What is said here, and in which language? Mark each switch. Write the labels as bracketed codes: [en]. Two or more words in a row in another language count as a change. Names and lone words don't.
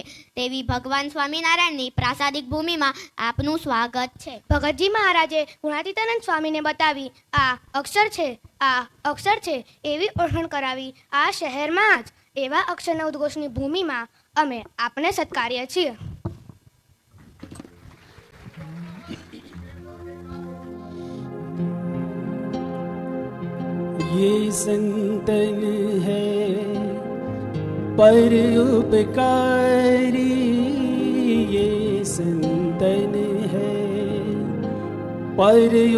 [gu] તેવી ભગવાન સ્વામિનારાયણની પ્રાસાદિક ભૂમિમાં આપનું સ્વાગત છે. ભગતજી મહારાજે ગુણાતીતાનંદ સ્વામીને બતાવી આ અક્ષર છે, આ અક્ષર છે એવી ઓળખાણ કરાવી. આ શહેરમાં જ એવા અક્ષરના ઉદ્ઘોષની ભૂમિમાં અમે આપને સત્કાર્ય છીએ. [hi] ये संतन है पर उपकारी, ये संतन है पर